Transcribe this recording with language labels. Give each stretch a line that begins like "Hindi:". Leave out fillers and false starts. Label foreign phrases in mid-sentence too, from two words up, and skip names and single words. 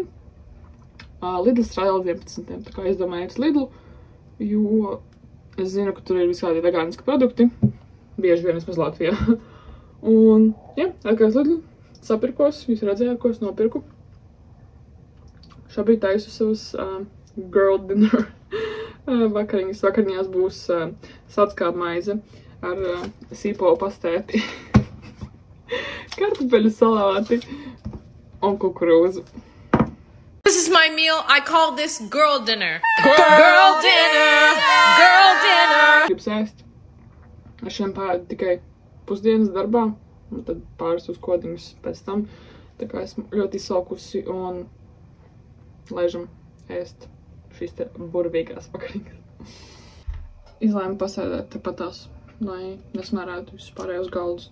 Latvian: Lidl strādā līdz 11. Tā kā es domāju uz Lidlu, jo es zinu, ka tur ir visādi vegāniski produkti. Bieži vien vismaz Latvijā. Un jā, atkal uz Lidlu. Sapirkos, jūs redzējāt, ko es nopirku. Šobrīd taisu savas
English: girl dinner
Latvian: vakariņas. Vakariņās būs saldskāba maize ar sīpolu pastēti, kartupeļu salāti un kukurūzu.
English: This is my meal. I call this girl dinner. Girl dinner. Girl dinner.
Latvian: Gribu sēst. Es šiem pēdu tikai pusdienas darbā. Un tad pāris uz kodiņus pēc tam. Tā kā esmu ļoti izsalkusi un laižam ēst šīs te burvīgās vakariņas. Izlēmu pasēdēt tepatās, lai nesmērētu visus pārējos galdus.